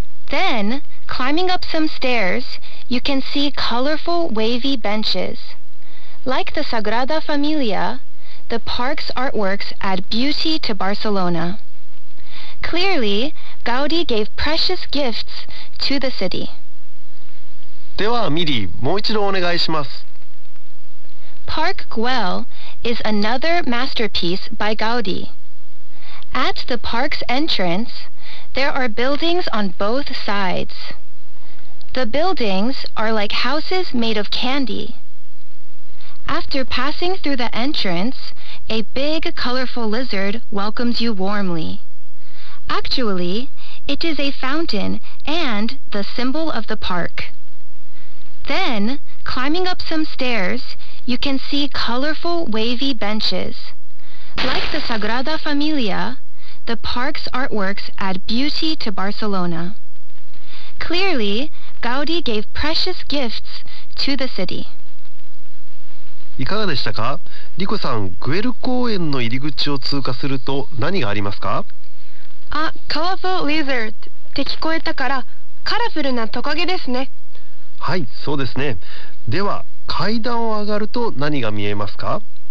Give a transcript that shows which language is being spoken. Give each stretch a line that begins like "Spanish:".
English: Then, climbing up some stairs,You can see colorful wavy benches. Like the Sagrada Familia, the park's artworks add beauty to Barcelona. Clearly, Gaudi gave precious gifts to the city.
Japanese: では、ミリー、もう一度お願いします。
English: Park Güell is another masterpiece by Gaudi. At the park's entrance, there are buildings on both sides. The buildings are like houses made of candy. After passing through the entrance, a big, colorful lizard welcomes you warmly. Actually, it is a fountain and the symbol of the park. Then, climbing up some stairs, you can see colorful, wavy benches. Like the Sagrada Familia, the park's artworks add beauty to Barcelona. Clearly,Gaudi gave precious gifts to the city.
Japanese: いかがでしたか？リコさん、グエル公園の入り口を通過すると何がありますか？
English: A colorful lizard
Japanese: って聞こえたからカラフルなトカゲですね。はい、そうですね。では階段を上がると何が見えますか？